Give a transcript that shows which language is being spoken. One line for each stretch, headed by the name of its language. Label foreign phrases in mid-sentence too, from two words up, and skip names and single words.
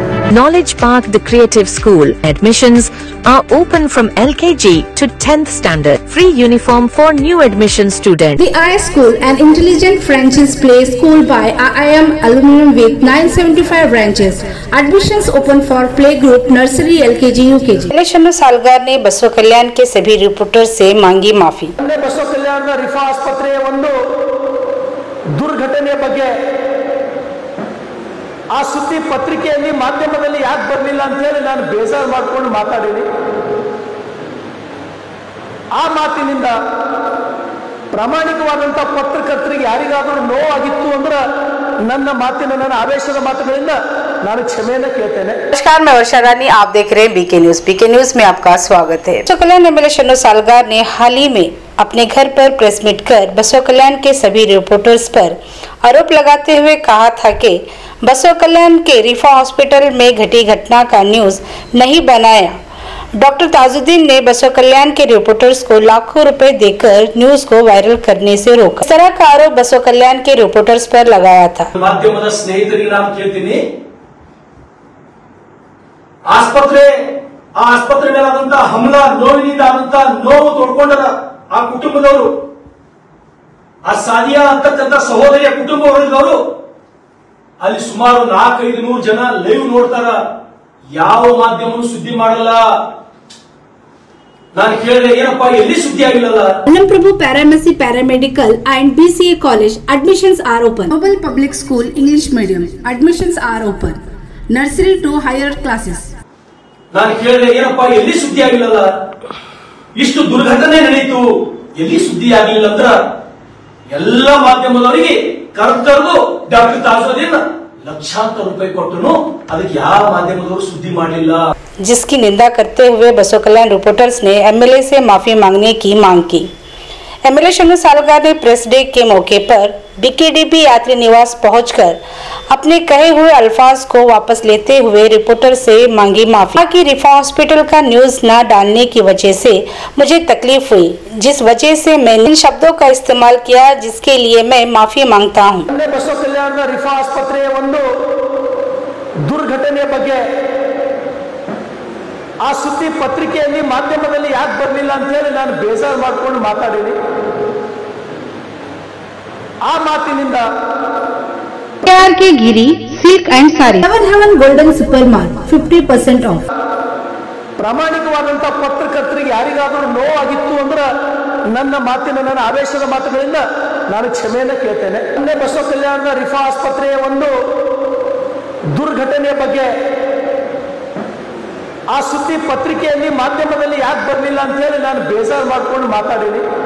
English: Knowledge Park, the Creative School. Admissions are open from LKG to 10th standard. Free uniform for new admission students. The IS School, an intelligent franchise play school by IIM alumni with 975 branches. Admissions open for playgroup, nursery, LKG, UKG.
Hindi: शनु सालगार ने बसव कल्याण के सभी रिपोर्टर से मांगी माफी।
Kannada: ಬಸವ ಕಲ್ಯಾಣ ರಿಫಾ ಆಸ್ಪತ್ರೆ ದುರ್ಘಟನೆ ಬಗ್ಗೆ ಆ ಸುದ್ದಿ ಪತ್ರಿಕೆಯಲ್ಲಿ ಮಾಧ್ಯಮದಲ್ಲಿ ಯಾಕೆ ಬರಲಿಲ್ಲ ಅಂತ ಹೇಳಿ ನಾನು ಬೇಜಾರು ಮಾಡಿಕೊಂಡು ಮಾತಾಡಿನಿ। ಆ ಮಾತಿನಿಂದ ಪ್ರಾಮಾಣಿಕವಾದಂತ ಪತ್ರಕರ್ತರಿಗೆ ಯಾರಿಗಾದರೂ ನೋವಾಗಿತ್ತು ಅಂದ್ರೆ ನನ್ನ ಆವೇಶದ ಮಾತುಗಳಿಂದ ನಾನು ಕ್ಷಮೆಯನ್ನು ಕೇಳ್ತೇನೆ।
Hindi: नमस्कार, मैं वर्षा रानी, आप देख रहे हैं बीके न्यूज। बीके न्यूज में आपका स्वागत है। बसव कल्याण एमएलए शनु सालगार ने हाल ही में अपने घर पर प्रेस मीट कर बसव कल्याण के सभी रिपोर्टर्स पर आरोप लगाते हुए कहा था कि बसव कल्याण के रिफा हॉस्पिटल में घटी घटना का न्यूज नहीं बनाया। डॉक्टर ताजुद्दीन ने बसव कल्याण के रिपोर्टर्स को लाखों रुपए देकर न्यूज को वायरल करने से रोका। इस तरह का आरोप बसव कल्याण के रिपोर्टर्स पर लगाया था।
Kannada: ಮಾಧ್ಯಮದ ಸ್ನೇಹಿತರಿಗೆ ನಾನು ಕೇಳ್ತೀನಿ, ಆಸ್ಪತ್ರೆ ಮೇಲಾದಂತ ಹಮಲಾ ನೋವಿನಿಂದ ಆದಂತ ನೋವು ತೋಡ್ಕೊಂಡರ ಆ ಕುಟುಂಬದವರು, ಆ ಸಾದಿಯಾ ಅಂತಕ್ಕಂಥ ಸಹೋದರಿಯ ಕುಟುಂಬ ವರ್ಗದವರು ಅಲ್ಲಿ ಸುಮಾರು 400-500 ಜನ ಲೈವ್ ನೋಡ್ತಾರ, ಯಾವ ಮಾಧ್ಯಮವೂ ಸುದ್ದಿ ಮಾಡಲ್ಲ। ನಾನು ಕೇಳಿದೆ, ಏನಪ್ಪಾ ಎಲ್ಲಿ ಸುದ್ದಿ ಆಗಿಲ್ಲಲ್ಲ?
English: Prabhu Paramedic Paramedical and BCA College admissions are open. Global Public School English Medium admissions are open. Nursery to higher classes.
Kannada: ನಾನು ಕೇಳಿದೆ, ಏನಪ್ಪಾ ಎಲ್ಲಿ ಸುದ್ದಿ ಆಗಿಲ್ಲಲ್ಲ? ಇಷ್ಟು ದುರ್ಘಟನೆ ನಡೆಯಿತು, ಎಲ್ಲಿ ಸುದ್ದಿ ಆಗಲಿಲ್ಲ ಅಂದ್ರ ಎಲ್ಲ ಮಾಧ್ಯಮದವರಿಗೆ ಕರೆದು ಡಾಕ್ಟರ್ ತಾಜುದ್ದೀನ್ ಲಕ್ಷಾಂತರ ರೂಪಾಯಿ ಕೊಟ್ಟರು, ಅದಕ್ಕೆ ಯಾವ ಮಾಧ್ಯಮದವರು ಸುದ್ದಿ ಮಾಡಲಿಲ್ಲ।
Hindi: जिसकी निंदा करते हुए बसव कल्याण रिपोर्टर्स ने एमएलए से माफी मांगने की मांग की। एमएलए शनु सालगार ने प्रेस डे के मौके पर बीकेडीपी यात्री निवास पहुंचकर अपने कहे हुए अल्फाज को वापस लेते हुए रिपोर्टर से मांगी माफी। कि रिफा हॉस्पिटल का न्यूज न डालने की वजह से मुझे तकलीफ हुई, जिस वजह से मैंने इन शब्दों का इस्तेमाल किया, जिसके लिए मैं माफी मांगता हूँ।
Kannada: ಬಸವ ಕಲ್ಯಾಣ ರಿಫಾ ಆಸ್ಪತ್ರೆ ದುರ್ಘಟನೆ ಬಗ್ಗೆ ಆ ಸುದ್ದಿ ಪತ್ರಿಕೆಯಲ್ಲಿ ಮಾಧ್ಯಮದಲ್ಲಿ ಯಾಕೆ ಬರಲಿಲ್ಲ ಅಂತ ಹೇಳಿ ನಾನು ಬೇಜಾರು ಮಾಡಿಕೊಂಡು ಮಾತಾಡಿನಿ। ಆ ಮಾತಿನಿಂದ
Hindi: KR के गिरी सिल्क एंड साड़ी 7 गोल्डन सुपर मार्ट 50% ऑफ।
Kannada: ಪ್ರಾಮಾಣಿಕವಾದಂತ ಪತ್ರಕರ್ತರಿಗೆ ಯಾರಿಗಾದರೂ ನೋವಾಗಿತ್ತು ಅಂದ್ರೆ ನನ್ನ ಆವೇಶದ ಮಾತುಗಳಿಂದ ನಾನು ಕ್ಷಮೆಯನ್ನು ಕೇಳ್ತೇನೆ। ಬಸವ ಕಲ್ಯಾಣದ ರಿಫಾ ಆಸ್ಪತ್ರೆಯ ದುರ್ಘಟನೆ ಬಗ್ಗೆ ಆ ಸುದ್ದಿ ಪತ್ರಿಕೆಯಲ್ಲಿ ಮಾಧ್ಯಮದಲ್ಲಿ ಯಾಕೆ ಬರಲಿಲ್ಲ ಅಂತ ಹೇಳಿ ನಾನು ಬೇಜಾರು ಮಾಡಿಕೊಂಡು ಮಾತಾಡಿನಿ।